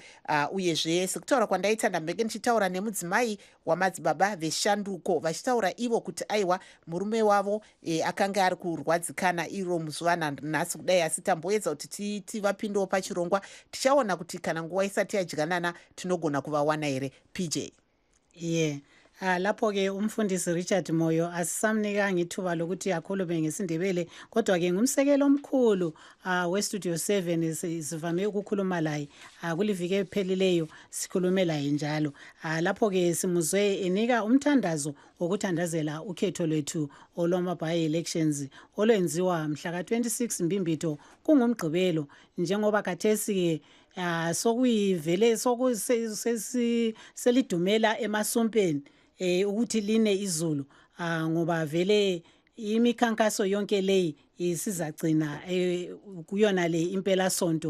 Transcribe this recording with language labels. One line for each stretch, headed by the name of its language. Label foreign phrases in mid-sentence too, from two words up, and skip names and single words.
Shona: Uyezve sekutaura kwandaita ndambenge ndichitaura nemudzimai wamadzibaba veshanduko vachitaura ivo kuti aiwa murume wavo akanga ari kurwadzikana iro muzuva nhasi kudai. Asi tamboedza kuti tivapindewo pachirongwa. Tichaona kuti kana nguva isati yadyanana tinogona kuvawana here. PJ.
North Ndebele: Lapho-ke umfundisi Richard Moyo asisamnikanga ithuba lokuthi akhulume ngesindebele, kodwa-ke ngumsekelo omkhulu weStudio 7 sivame ukukhuluma laye kuliviki ephelileyo sikhulume laye njalo. Lapho-ke simuzwe enika umthandazo wokuthandazela ukhetho lwethu olwama-by-elections olwenziwa mhla ka-26 Mbimbito kungumgqibelo, njengoba kathesi-ke sokuyivele selidumela emasumpeni ukuthi line izulu, ngoba vele imikhankaso yonke leyi isizagcina kuyona le impela sonto.